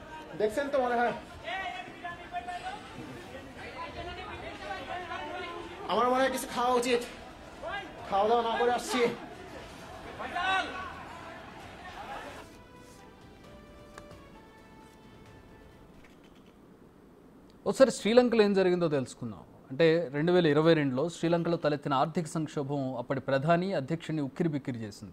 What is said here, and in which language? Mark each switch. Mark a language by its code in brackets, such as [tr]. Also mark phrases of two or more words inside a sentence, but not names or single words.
[bn] দেখছেন তো মনে হয় আমার মনে হয় কিছু খাওয়া উচিত খাওয়া দাওয়া না করে আসছি [te] ఒకసారి శ్రీలంకలో ఏం జరిగిందో తెలుసుకుందాం. అంటే 2022లో శ్రీలంకలో తలెత్తిన ఆర్థిక సంక్షోభం అప్పటి ప్రధాని అధ్యక్షుడిని ఉక్కిరిబిక్కిరి చేసింది.